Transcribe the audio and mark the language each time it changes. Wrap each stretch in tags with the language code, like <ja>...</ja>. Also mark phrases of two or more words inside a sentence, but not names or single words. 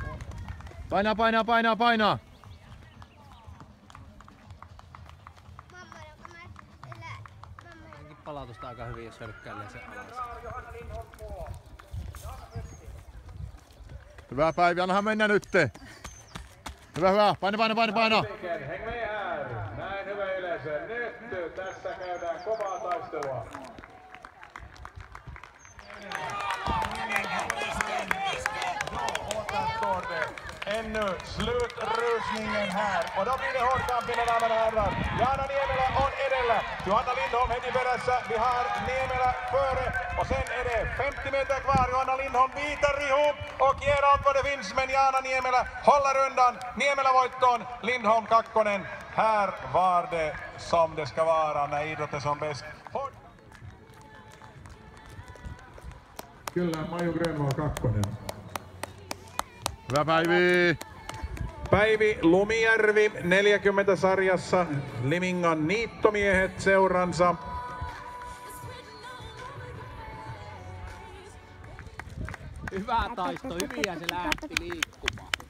<fi>Palautusta aika hyvin, jos hölkkäilee sen alas. Hyvä Päivi, annahan mennä nytte. Hyvä, paina!</fi> <sv>Häng med här.</sv> <fi>Näin hyvä yleisö. Nyt tässä käydään kovaa taistelua.</fi> <sv>Står det ännu slutrusningen här. Och då blir det hård kamp, mina damer och herrar.</sv> <fi>Jaana Niemelä on edellä. Johanna Lindholm heti perässä.</fi> <sv>Vi har Niemelä före. Och sen är det 50 meter kvar. Johanna Lindholm biter ihop och ger allt vad det finns. Men Jaana Niemelä håller undan.</sv> <fi>Niemelä voittoon. Lindholm kakkonen.</fi> <sv>Här var det som det ska vara när idrott är som bäst.</sv> <fi>Kyllä, Maju Grönvall kakkonen. Hyvä Päivi! Päivi Lumijärvi 40 sarjassa, Limingan niittomiehet seuransa. Hyvä taisto, hyviä se lähti liikkumaan.</fi>